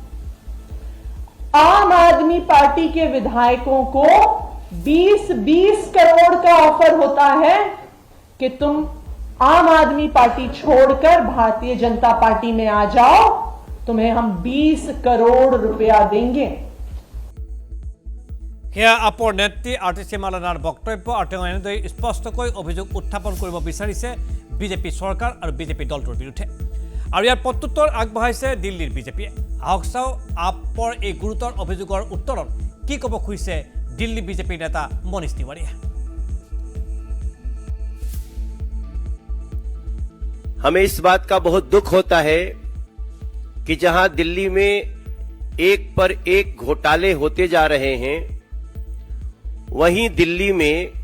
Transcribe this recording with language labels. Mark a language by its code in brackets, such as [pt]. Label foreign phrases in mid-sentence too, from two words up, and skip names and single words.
[hi] आम आदमी पार्टी के विधायकों को 20-20 करोड़ का ऑफर होता है कि तुम आम आदमी पार्टी छोड़कर भारतीय जनता पार्टी में आ जाओ तुम्हें हम 20 करोड़ रुपया देंगे [as] সেয়া আপৰ নেত্ৰী আতিশী মালানাৰ বক্তব্য আৰু তেওঁ এনেদৰে স্পষ্টকৈ অভিযোগ উত্থাপন কৰিব বিচাৰিছে বিজেপি চৰকাৰ আৰু বিজেপি দলটোৰ বিৰুদ্ধে আৰু ইয়াৰ প্ৰত্যুত্তৰ আগবঢ়াইছে দিল্লীৰ বিজেপিয়ে আহক চাওঁ আপৰ এই গুৰুতৰ অভিযোগৰ উত্তৰত কি ক'ব খুজিছে দিল্লী বিজেপিৰ নেতা মনীষ তিৱাৰীয়ে [hi] हमें इस बात का बहुत दुख होता है कि जहां दिल्ली में एक पर एक घोटाले होते जा रहे हैं वहीं दिल्ली में